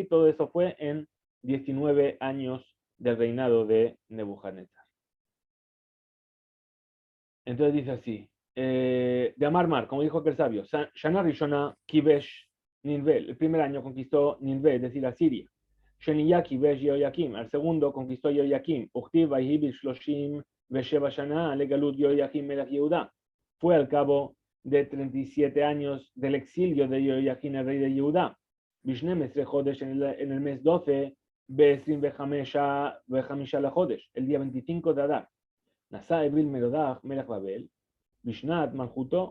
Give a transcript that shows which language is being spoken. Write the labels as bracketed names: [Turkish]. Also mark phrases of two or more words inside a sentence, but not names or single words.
[Spanish] Todo eso fue en 19 años del reinado de Nebuchadnezzar. Entonces dice así, de Amar, como dijo aquel sabio, [Hebrew] שנה ראשונה כיבש נינוה, [Spanish] el primer año conquistó Ninvé, es decir, Asiria. [Hebrew] שנייה כיבש יהויקים, [Spanish] al segundo conquistó Yehoyakim. [Hebrew] וכתיב ויהי שלושים ושבע שנה לגלות יהויקים מלך יהודה. [Spanish] Fue al cabo de 37 años del exilio de Yehoyakim, el rey de Yehuda. [Hebrew] Bishnem Esrejodesh [Spanish] en el mes 12, [Hebrew] בעשרים וחמישה לחודש, [Spanish] el día 25 de Adar. [Hebrew] נשא אויל מרודך מלך בבל, בשנת מלכותו.